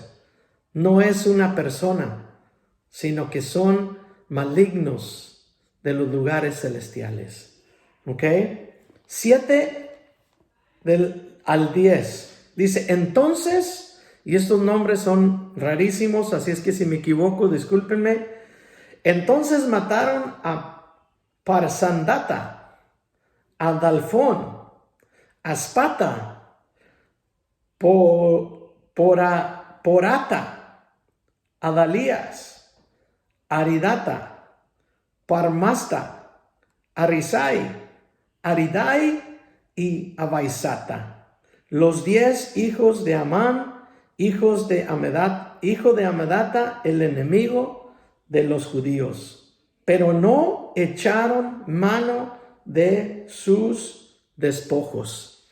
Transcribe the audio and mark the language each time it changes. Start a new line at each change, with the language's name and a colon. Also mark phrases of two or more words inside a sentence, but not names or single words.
Spanish: No es una persona, sino que son malignos de los lugares celestiales. ¿Ok? 7 al 10. Dice, entonces, y estos nombres son rarísimos, así es que si me equivoco, discúlpenme. Entonces mataron a Parsandata, a Dalfón, a Spata, Porata, a Dalías, Aridata, Parmasta, Arisai, Aridai y Abaisata. Los 10 hijos de Amán, hijo de Amedata, el enemigo de los judíos. Pero no echaron mano de sus despojos.